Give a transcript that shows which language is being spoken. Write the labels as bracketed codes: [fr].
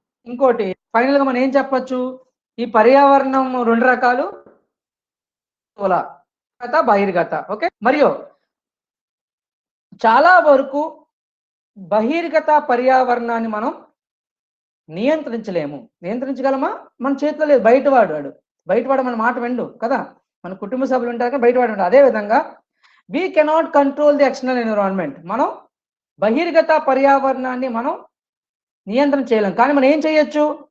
[te] ఇంకోటి ఫైనల్ గా మనం ఏం చెప్పచ్చు, ఈ పర్యావరణం 2 రకాలు, స్థూల బహిర్గత. ఓకే, మరియు చాలా వరకు బహిర్గత పర్యావరణాన్ని మనం నియంత్రించగలమా? మన చేతిలో లేదు. బయటవాడు మన మాట విండు కదా, మన కుటుంబ సభ్యులు ఉంటారు కానీ బయటవాడు. అదే విధంగా [en] we cannot control the external environment. [te] మనం బహిర్గత పర్యావరణాన్ని మనం నియంత్రణ చేయలేం, కానీ మనం ఏం చేయొచ్చు,